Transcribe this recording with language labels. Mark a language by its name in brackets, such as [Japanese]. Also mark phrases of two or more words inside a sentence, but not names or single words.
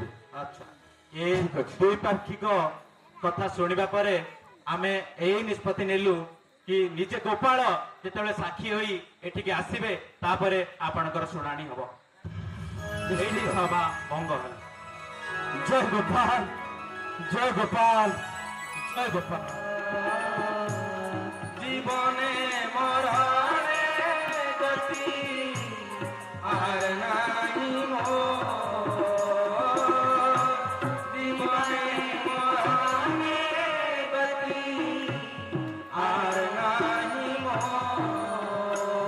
[Odia] ଆଚ୍ଛା ଏ ଦ୍ୱିପାକ୍ଷିକ କଥା ଶୁଣିବା ପରେ ଆମେ ଏଇ ନିଷ୍ପତ୍ତି ନେଲୁ କି ନିଜେ ଗୋପାଳ ଯେତେବେଳେ ସାକ୍ଷୀ ହୋଇ ଏଠିକି ଆସିବେ ତାପରେ ଆପଣଙ୍କର ଶୁଣାଣି ହବ। ଏଇଠି ସଭା ଭଙ୍ଗ ହେଲା। ଜୟ ଗୋପାଳ, ଜୟ ଗୋପାଳ, ଜୟ ଗୋପାଳ। [Bangla] জীবনে মরণে গতি আর নাই মোর। জীবনে মরণে গতি আর নাই মোর।